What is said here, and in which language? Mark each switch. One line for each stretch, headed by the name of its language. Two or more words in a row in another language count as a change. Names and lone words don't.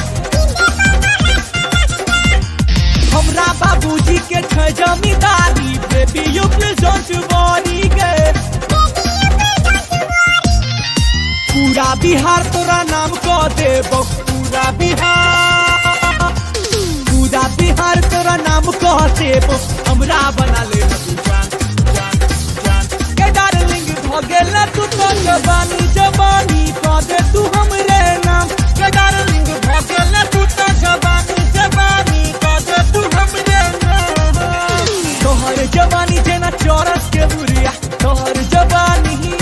Maithili: हमरा बाबूजी के छै जमींदारी
English: baby you please don't worry
Maithili: गे पूरा बिहार तोरा नाम कह देबो पूरा बिहार तोरा नाम कह देबो हमरा बना ले तू जान के डार्लिंग भगेल तू तो जवानी जवानी कह दे तू हमरे नाम के डार्लिंग भगेल तू तो जवानी जवानी कह दे तू हमरे नाम तोहर जवानी जेना चौरस के बुरिया तोहर जवानी